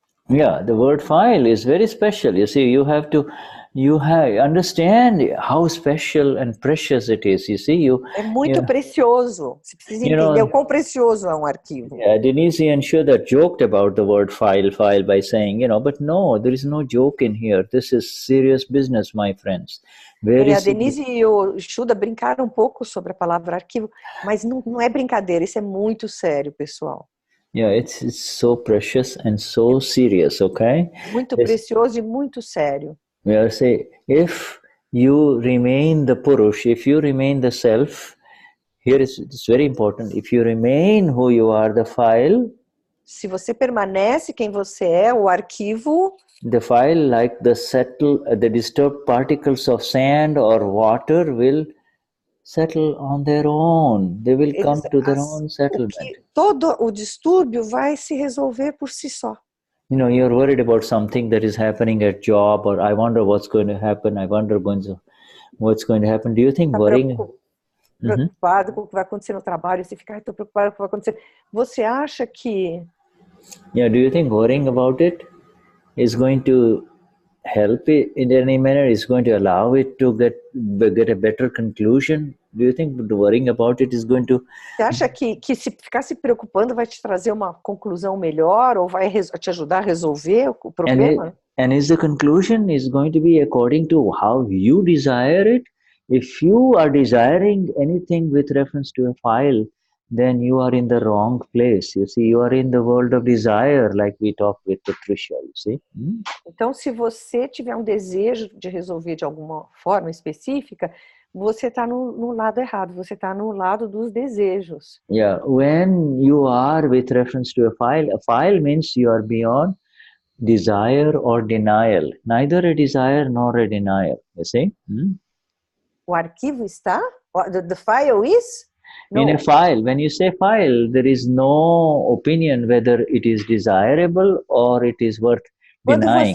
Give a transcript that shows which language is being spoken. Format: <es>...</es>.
<en>Yeah, the word file is very special. You see, you have to understand how special and precious it is. You see,</en> <pt>é muito precioso. Você precisa entender o quão precioso é um arquivo.</pt> <en>Yeah, Denize and Shuddha joked about the word file by saying, but no, there is no joke in here. This is serious business, my friends.</en> <pt>A Denize e o Shuddha brincaram um pouco sobre a palavra arquivo, mas não é brincadeira, isso é muito sério, pessoal.</pt> <en>Yeah, it's so precious and so serious, okay?</en> <pt>Muito precioso e muito sério.</pt> <en>We are saying, if you remain the Purush, if you remain the self, it's very important. If you remain who you are, the file.</en> <pt>Se você permanece quem você é, o arquivo.</pt> <en>The file, like the disturbed particles of sand or water, will settle on their own. They will come to their own settlement.</en> <pt>Todo o distúrbio vai se resolver por si só.</pt> <en>You're worried about something that is happening at job, or I wonder what's going to happen. I wonder what's going to happen. Do you think worrying?</en> <pt>Preocupado com o que vai acontecer no trabalho, você fica, estou preocupado com o que vai acontecer. Você acha que?</pt> <en>Yeah. Do you think worrying about it is going to help it in any manner? Is going to allow it to get a better conclusion? Do you think worrying about it is going to...</en> <pt>Você acha que se ficar se preocupando vai te trazer uma conclusão melhor ou vai te ajudar a resolver o problema?</pt> <en>And is the conclusion is going to be according to how you desire it? If you are desiring anything with reference to a file, then you are in the wrong place. You see, you are in the world of desire, like we talked with Patricia, you see.</en> <pt>Então, se você tiver um desejo de resolver de alguma forma específica, você está no lado errado, você está no lado dos desejos.</pt> <en>Yeah, when you are with reference to a file means you are beyond desire or denial. Neither a desire nor a denial, you see.</en> <pt>O arquivo está?</pt> <en>The file is? No. In a file, when you say file, there is no opinion whether it is desirable or it is worth denying.</en>